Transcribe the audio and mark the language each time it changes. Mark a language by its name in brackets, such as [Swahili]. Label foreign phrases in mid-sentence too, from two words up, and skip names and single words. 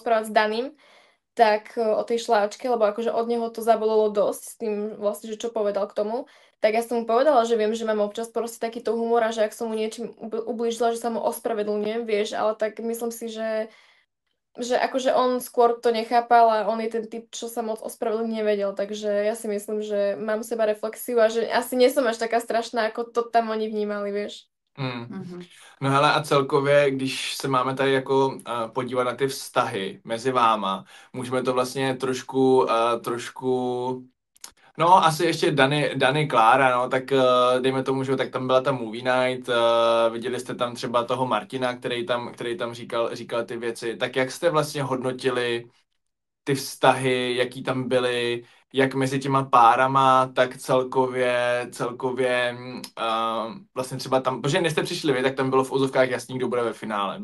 [Slovak] s Daným, tak o tej šláčke, lebo akože od neho to zabolelo dosť s tým vlastne, že čo povedal k tomu, tak ja som mu povedala, že viem, že mám občas proste takýto humor a že ak som mu niečím ublížila, že sa mu ospravedlňujem, vieš, ale tak myslím si, že akože on skôr to nechápal a on je ten typ, čo sa moc ospravedlniť nevedel, takže ja si myslím, že mám seba reflexiu a že asi nie som až taká strašná, ako to tam oni vnímali, vieš. [Czech] No hele, a celkově, když se máme tady jako podívat na ty vztahy mezi váma, můžeme to vlastně trošku no, asi ještě Dany Klára, no, tak dejme tomu, že tak tam byla ta movie night, viděli jste tam třeba toho Martina, který tam říkal ty věci, tak jak jste vlastně hodnotili ty vztahy, jaký tam byly, jak mezi těma párama, tak celkově vlastně třeba tam, protože než jste přišli vy, tak tam bylo v úzovkách jasný, kdo bude ve finále.